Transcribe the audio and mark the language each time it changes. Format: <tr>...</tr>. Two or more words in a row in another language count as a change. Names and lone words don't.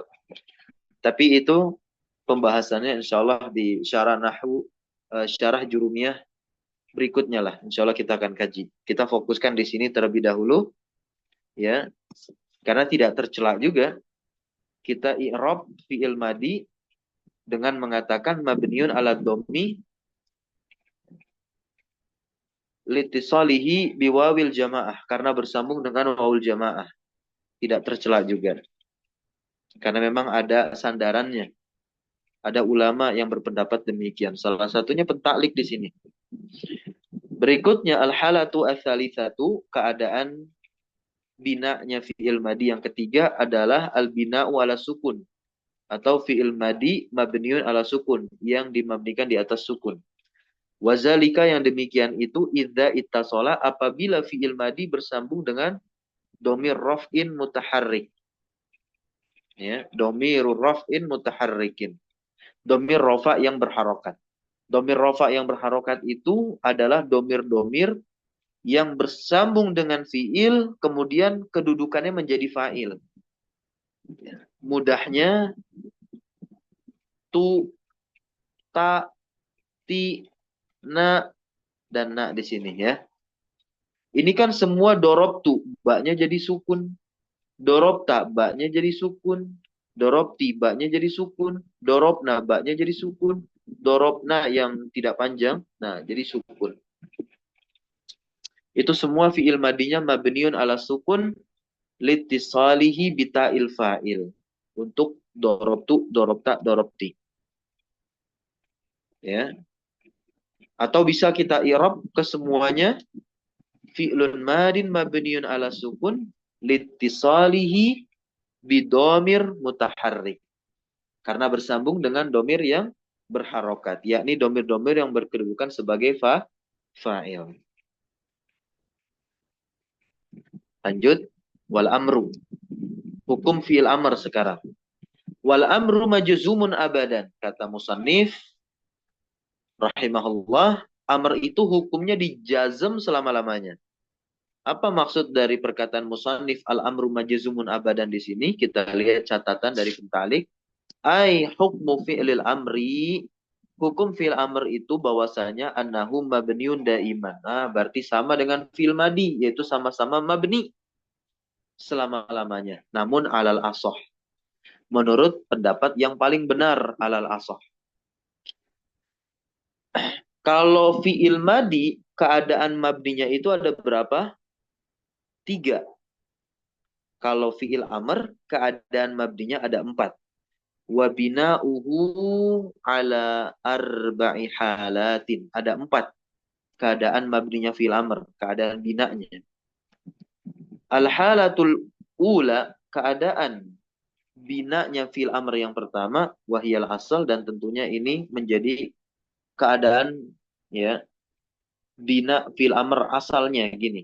<id>Tapi itu pembahasannya insyaallah di</id> <ar>شرح نحو</ar> <id>syarah jurumiyah berikutnya lah. Insyaallah kita akan kaji. Kita fokuskan di sini terlebih dahulu ya. Karena tidak tercela juga kita i'rab</id> <ar>فعل ماض</ar> <id>dengan mengatakan</id> <ar>مبني على الضم لاتصاله بواو الجماعة</ar> <id>karena bersambung dengan</id> <ar>واو الجماعة.</ar> <id>Tidak tercela juga. Karena memang ada sandarannya. Ada ulama yang berpendapat demikian. Salah satunya pentaklik di sini. Berikutnya</id> <ar>الحالة الثالثة,</ar> <id>keadaan binanya</id> <ar>فعل ماض</ar> <id>yang ketiga adalah</id> <ar>البناء على سكون</ar> <id>atau</id> <ar>فعل ماض مبني على سكون</ar> <id>yang dimabnikan di atas sukun. Wazalika yang demikian itu</id> <ar>إذا اتصل</ar> <id>apabila</id> <ar>فعل ماض</ar> <id>bersambung dengan</id> <ar>ضمير رفع متحرك. Ya, ضمير رفع متحرك. ضمير رفع</ar> <id>yang berharokat.</id> <ar>ضمير رفع</ar> <id>yang berharokat itu adalah dhamir-dhamir yang bersambung dengan fi'il kemudian kedudukannya menjadi fa'il. Mudahnya tu, ta, ti, na, dan na di sini ya. Ini kan semua</id> <ar>ضربتُ,</ar> <id>baknya jadi sukun.</id> <ar>ضربتَ,</ar> <id>baknya jadi sukun.</id> <ar>ضربتِ,</ar> <id>baknya jadi sukun.</id> <ar>ضربنا,</ar> <id>baknya jadi sukun.</id> <ar>ضربنَ</ar> <id>yang tidak panjang, nah jadi sukun. Itu semua</id> <ar>فعل ماضي مبني على سكون لاتصاله بتاء الفاعل.</ar> <id>Untuk</id> <ar>ضربتُ, ضربتَ، ضربتِ.</ar> <id>Ya. Atau bisa kita i'rab kesemuanya</id> <ar>فعل ماض مبني على سكون لاتصاله بضمير متحرك.</ar> <id>Karena bersambung dengan domir yang berharokat. Yakni domir-domir yang berkedudukan sebagai fa'il.</id> <ar>Lanjut. والأمر.</ar> <id>Hukum</id> <ar>فعل أمر</ar> <id>sekarang.</id> <ar>والأمر مجزوم أبدا.</ar> <id>Kata</id> <ar>مصنف رحمه الله,</ar> <id>amr itu hukumnya dijazm selama-lamanya. Apa maksud dari perkataan</id> <ar>مصنف الأمر مجزوم أبدا</ar> <id>di sini? Kita lihat catatan dari pentalik.</id> <ar>أي حكم فعل الأمر.</ar> <id>Hukum</id> <ar>فعل أمر</ar> <id>itu bahwasanya</id> <ar>أنه مبني دائما.</ar> <id>Nah, berarti sama dengan</id> <ar>فعل ماض,</ar> <id>yaitu sama-sama mabni selama-lamanya.</id> <ar>Namun على الأصح.</ar> <id>Menurut pendapat yang paling benar</id> <ar>على الأصح.</ar> <id>Kalau</id> <ar>فعل ماض,</ar> <id>keadaan mabninya itu ada berapa? 3. Kalau</id> <ar>فعل أمر,</ar> <id>keadaan mabninya ada 4.</id> <ar>وبناؤه على أربع حالات.</ar> <id>Ada 4 keadaan mabninya</id> <ar>فعل أمر,</ar> <id>keadaan binanya.</id> <ar>الحالة الأولى,</ar> <id>keadaan binanya</id> <ar>فعل أمر</ar> <id>yang pertama,</id> <ar>وهي الأصل,</ar> <id>dan tentunya ini menjadi keadaan ya</id> <ar>بناء فعل أمر</ar> <id>asalnya gini.</id>